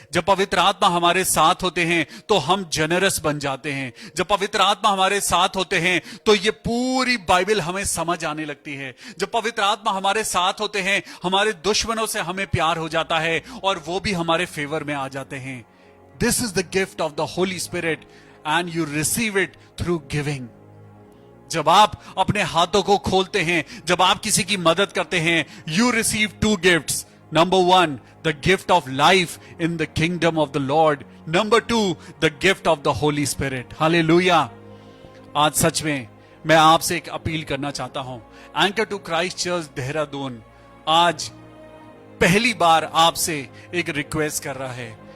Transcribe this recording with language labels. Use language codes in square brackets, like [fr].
[hi] जब पवित्र आत्मा हमारे साथ होते हैं तो हम जनरस बन जाते हैं। जब पवित्र आत्मा हमारे साथ होते हैं तो ये पूरी बाइबल हमें समझ आने लगती है। जब पवित्र आत्मा हमारे साथ होते हैं, हमारे दुश्मनों से हमें प्यार हो जाता है और वो भी हमारे फेवर में आ जाते हैं। [en] This is the gift of the Holy Spirit and you receive it through giving. [hi] जब आप अपने हाथों को खोलते हैं, जब आप किसी की मदद करते हैं, [en] you receive two gifts. Number one, the gift of life in the kingdom of the Lord. Number two, the gift of the Holy Spirit. Hallelujah. [hi] आज सच में मैं आपसे एक अपील करना चाहता हूं। Anchor to Christ church Dehradun आज पहली बार आपसे एक रिक्वेस्ट कर रहा है।